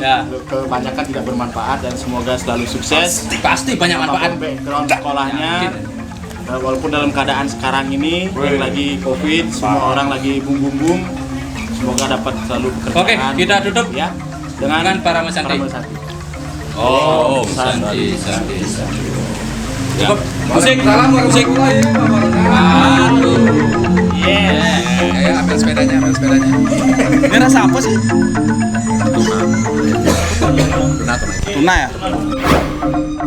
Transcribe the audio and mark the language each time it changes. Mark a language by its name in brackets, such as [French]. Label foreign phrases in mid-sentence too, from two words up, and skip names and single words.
[Indonesian] Ya. kebanyakan tidak bermanfaat dan semoga selalu sukses. Pasti banyak manfaat. Apapun background sekolahnya. Walaupun dalam keadaan sekarang ini yang lagi Covid, semua orang lagi boom. Semoga dapat selalu pekerjaan. Oke, kita tutup ya dengan para mesanti. Oh, Santi. Cukup. Musik. Musik. Ayo ambil sepedanya. Ini rasa apa sih? Tuna. Tuna ya.